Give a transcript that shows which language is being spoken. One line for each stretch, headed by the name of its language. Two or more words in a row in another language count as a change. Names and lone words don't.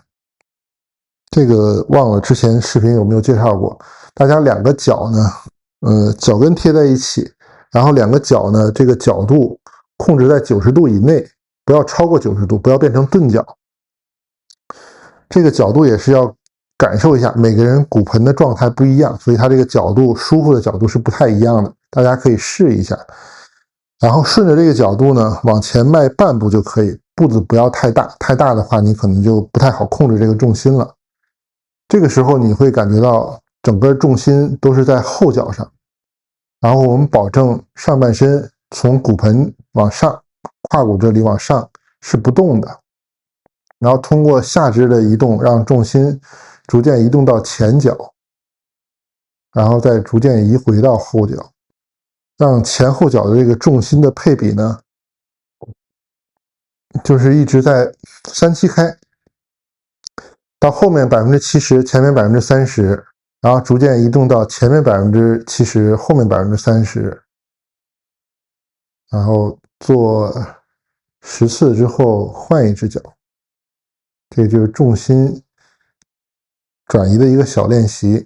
Chinese: 這個忘了之前視頻有沒有介紹過，大家兩個腳呢，腳跟貼在一起，然後兩個腳呢，這個角度控制在90度以內，不要超過90度，不要變成鈍腳。這個角度也是要感受一下，每個人骨盆的狀態不一樣，所以它這個角度舒服的角度是不太一樣的，大家可以試一下。然后顺着这个角度呢，往前迈半步就可以，步子不要太大，太大的话你可能就不太好控制这个重心了。这个时候你会感觉到整个重心都是在后脚上，然后我们保证上半身从骨盆往上，胯骨这裡往上是不動的，然後通過下肢的移動，讓重心逐漸移動到前腳，然後再逐漸移回到後腳，讓前後腳的這個重心的配比呢，就是一直在3-7開，到後面70%，前面30%，然後逐漸移動到前面70%，後面30%，然後做10次之後換一隻腳，這就是重心轉移的一個小練習。